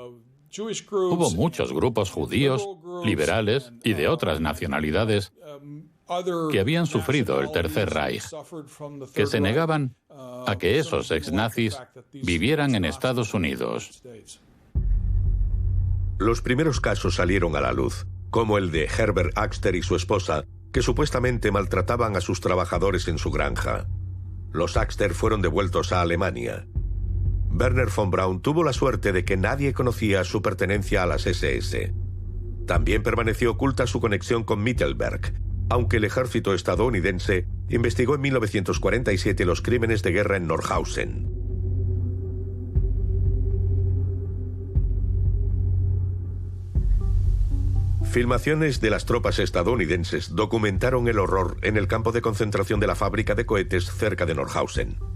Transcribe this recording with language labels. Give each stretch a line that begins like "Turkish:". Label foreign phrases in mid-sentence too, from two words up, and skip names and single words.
Spanish: Hubo muchos grupos judíos, liberales y de otras nacionalidades que habían sufrido el Tercer Reich, que se negaban a que esos ex-nazis vivieran en Estados Unidos. Los primeros casos salieron a la luz, como el de Herbert Axter y su esposa, que supuestamente maltrataban a sus trabajadores en su granja. Los Axter fueron devueltos a Alemania. Werner von Braun tuvo la suerte de que nadie conocía su pertenencia a las SS. También permaneció oculta su conexión con Mittelberg, aunque el ejército estadounidense investigó en 1947 los crímenes de guerra en Nordhausen. Filmaciones de las tropas estadounidenses documentaron el horror en el campo de concentración de la fábrica de cohetes cerca de Nordhausen.